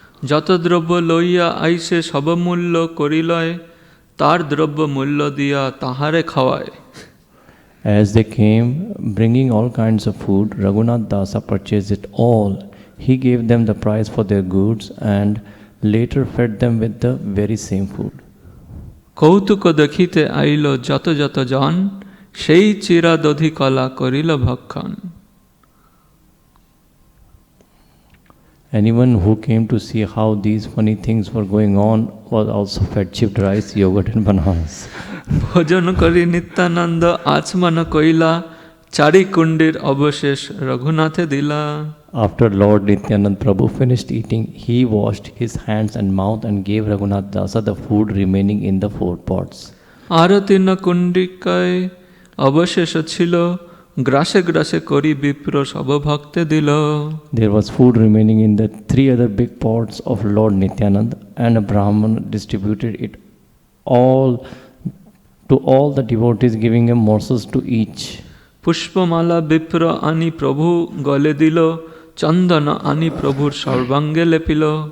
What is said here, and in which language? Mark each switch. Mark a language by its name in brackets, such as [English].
[Bangla] যত দ্রব্য লইয়া আইসে সবমূল্য করিলয়, তার দ্রব্য মূল্য দিয়া তাহারে খাওয়ায়. [English] As they came, bringing all kinds of food, Raghunath Dasa purchased it all. He gave them the price for their goods and later fed them with the very same food. [Bangla] কৌতুক দেখিতে আইল যত যত জন, সেই চিরা দধি কলা করিল ভক্ষণ. [English] Anyone who came to see how these funny things were going on was also fed chipped rice, yogurt, and bananas. [Bangla] ভোজন করি নিত্যানন্দ আচমন কইলা, চারি কুণ্ডির অবশেষ রঘুনাথে দিলা. [English] After Lord Nityanand Prabhu finished eating, he washed his hands and mouth and gave Raghunath Dasa the food remaining in the 4 pots. [Bangla] আরো 3 কুণ্ডিকায় অবশেষ ছিল, গ্রাসে গ্রাসে করি বিপ্র সব ভক্তে দিল. [English] There was food remaining in the 3 other big pots of Lord Nityanand, and a Brahman distributed it all to all the devotees, giving them morsels to each. [Bangla] পুষ্পমালা বিপ্র আনি প্রভু গলে দিল, চন্দন আনি প্রভুর সর্বাঙ্গে লেপিল.